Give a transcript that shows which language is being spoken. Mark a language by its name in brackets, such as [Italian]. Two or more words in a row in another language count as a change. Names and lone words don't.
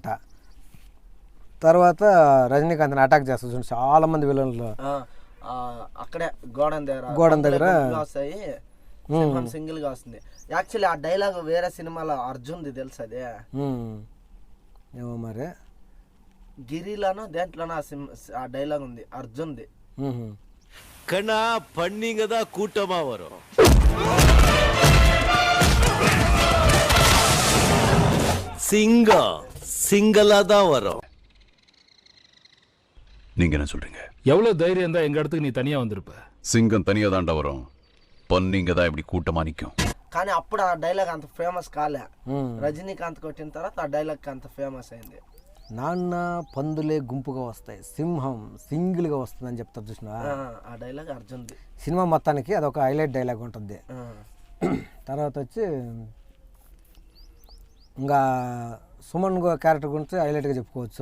[Telugu] తర్వాత రజనీకాంత్ అటాక్ చేస్తారు చూడండి, చాలా మంది విలన్లు అక్కడే గోడం దగ్గర వస్తాయి. సింగిల్ గా వస్తుంది. యాక్చువల్లీ ఆ డైలాగ్ వేరే సినిమాలో అర్జున్ది తెలుసు. అదే ఏమో మరి గిరిలోనో దేంట్లోనో ఆ డైలాగ్ ఉంది అర్జున్ది. [Tamil] கண்ணா பண்ணீங்க தான் கூட்டமா வரும். சிங்கம் சிங்கலா தான் வரும். நீங்க என்ன சொல்றீங்க? எவ்வளவு தைரியம் தான் எங்க இடத்துக்கு நீ தனியா வந்திருப்ப? சிங்கம் தனியா தாண்டா வரும், பொன்னிங்க தான் இப்படி கூட்டமா நிக்கும். [Telugu] కానీ అప్పుడు ఆ డైలాగ్ అంత ఫేమస్ కాలే. రజనీకాంత్ కొట్టిన తర్వాత ఆ డైలాగ్ అంత ఫేమస్ అయింది. నాన్న పందులే గుంపుగా వస్తాయి, సింహం సింగిల్గా వస్తుంది అని చెప్తారు చూసిన ఆ డైలాగ్ అర్జున్ది. సినిమా మొత్తానికి అదొక [English] highlight dialogue [Telugu] ఉంటుంది. తర్వాత వచ్చి ఇంకా సుమన్ క్యారెక్టర్ గురించి హైలైట్గా చెప్పుకోవచ్చు.